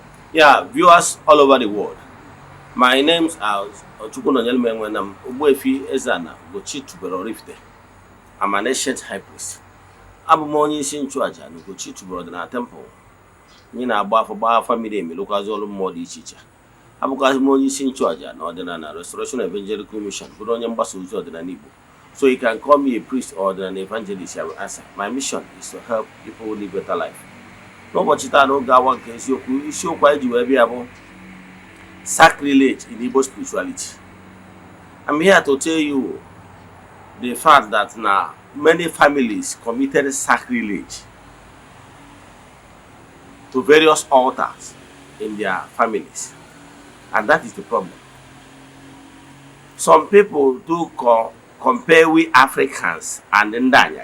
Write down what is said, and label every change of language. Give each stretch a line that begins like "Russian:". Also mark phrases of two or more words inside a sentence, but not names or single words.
English: Yeah, viewers all over the world. My name's Ogbuefi Ezeana, ugochitubelu Oraifite. I'm an ancient high priest.
Igbo: Abụ m onye isi nchụaja na ugochitubelu na temple. Anyị na-agba afọ gbaa afa miri emi lụkwazị ọrụ mmụọ dị iche iche. Abụkwazị m onye isi nchụaja na ọdịnala Restoration Evangelical Mission, bụrụ onye mgbasa ozi ọdịnala Igbo.
English: So you can call me a priest or an evangelist, I will answer. My mission is to help people live better life.
Igbo: N'ụbọchị taa n'oge awa nke isiokwu anyị ji wee bịa bụ
English: sacrilege in Igbo spirituality. I'm here to tell you the fact that now many families committed sacrilege to various altars in their families, and that is the problem. Some people do compare we Africans and Ndanya.